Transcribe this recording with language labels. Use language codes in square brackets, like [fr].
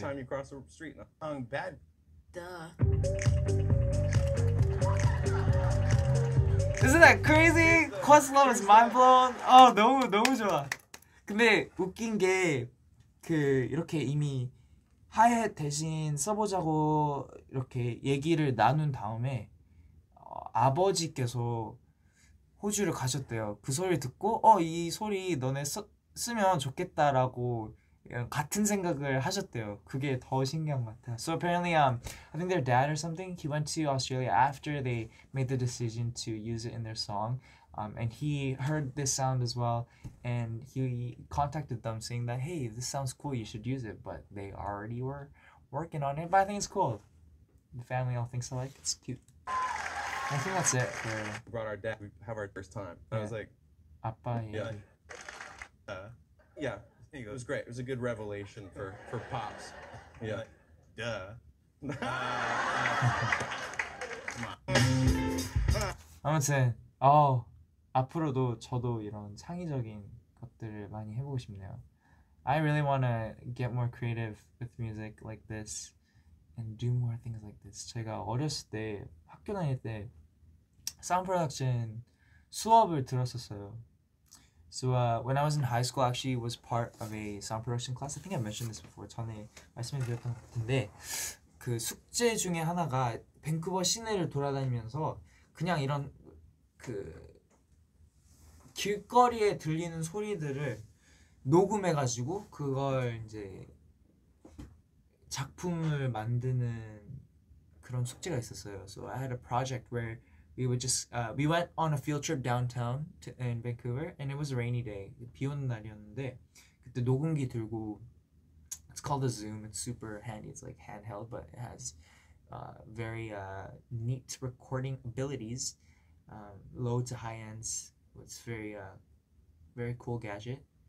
[en] time you cross the street. Bad. Isn't that crazy? Questlove is mind blown. [ko] 너무 좋아. 근데 웃긴 게 이렇게 이미 하이햇 대신 써보자고 이렇게 얘기를 나눈 다음에 아버지께서 호주를 가셨대요. 그 소리를 듣고 이 소리 너네 쓰면 좋겠다라고 같은 생각을 하셨대요. 그게 더 신기한 것 같아요. [en] So apparently, I think their dad or something, he went to Australia after they made the decision to use it in their song. And he heard this sound as well, and he contacted them saying that, hey, this sounds cool, you should use it. But they already were working on it, but I think it's cool. The family all thinks alike, it's cute. I think that's it for... We brought our dad. We have our first time. I was like, [ko] 아빠 얘기. [en] yeah. Yeah. It was great. It was a good revelation for pops. Yeah. Duh. [ko] 아무튼 앞으로도 저도 이런 창의적인 것들을 많이 해보고 싶네요. [en] I really want to get more creative with music like this and do more things like this. [ko] 제가 어렸을 때 학교 다닐 때 sound production 수업을 들었었어요. [en] So when I was in high school, I actually was part of a sound production class. I think I mentioned this before. [ko] 전에 말씀드렸던 것 같은데 그 숙제 중에 하나가 밴쿠버 시내를 돌아다니면서 그냥 이런 그 길거리에 들리는 소리들을 녹음해가지고 그걸 이제 작품을 만드는 그런 숙제가 있었어요. [en] So I had a project where we would just we went on a field trip downtown in Vancouver, and it was a rainy day. [ko] 비 오는 날이었는데 그때 녹음기 들고, [en] it's called a Zoom. It's super handy. It's like handheld, but it has very neat recording abilities, low to high ends. It's very very cool gadget.